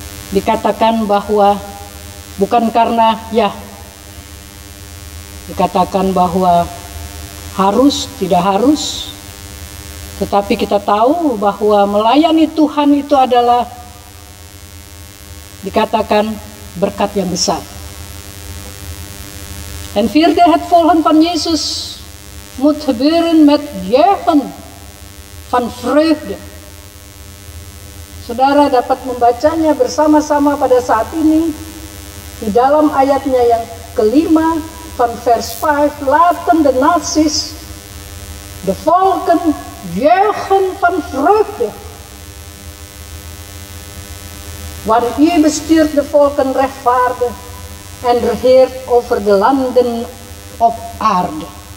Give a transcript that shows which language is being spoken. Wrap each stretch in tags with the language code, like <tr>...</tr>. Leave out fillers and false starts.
<id>Dikatakan bahwa bukan karena dikatakan bahwa harus, tidak harus, tetapi kita tahu bahwa melayani Tuhan itu adalah dikatakan berkat yang besar.</id> <nl>En vierde, het volgen van Jezus moet gebeuren met juichen van vreugde.</nl> <id>Saudara dapat membacanya bersama-sama pada saat ini di dalam ayatnya yang kelima</id> <nl>van vers 5. Laten de naties, de volken juichen van vreugde. Want u bestuurt de volken rechtvaardig en regeert over de landen op aarde.</nl>